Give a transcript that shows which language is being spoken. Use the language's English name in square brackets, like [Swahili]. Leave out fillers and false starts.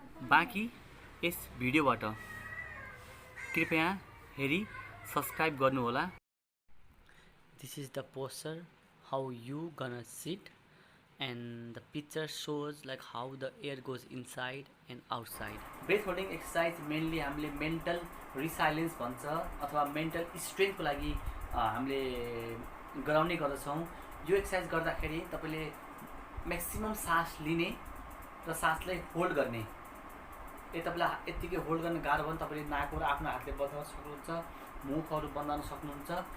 [Nepali] बाँकी यस भिडियोबाट कृपया हेरी सब्सक्राइब गर्नु होला. [English] This is the posture how you gonna sit and the picture shows like how the air goes inside and outside. Breath holding exercise mainly [Nepali] हामीले [English] mental resilience [Nepali] भन्छ अथवा [English] mental strength [Nepali] को लागि हामीले गराउने गर्दछौँ. यो एक्सरसाइज गर्दाखेरि तपाईले म्याक्सिमम सास लिने र सासलाई होल्ड गर्ने. यदि तपाईलाई यतिकै होल्ड गर्न गाह्रो भयो भने तपाईले नाकबाट आफ्नो हातले बन्द गर्न सक्नुहुन्छ, मुखहरू बन्द गर्न सक्नुहुन्छ.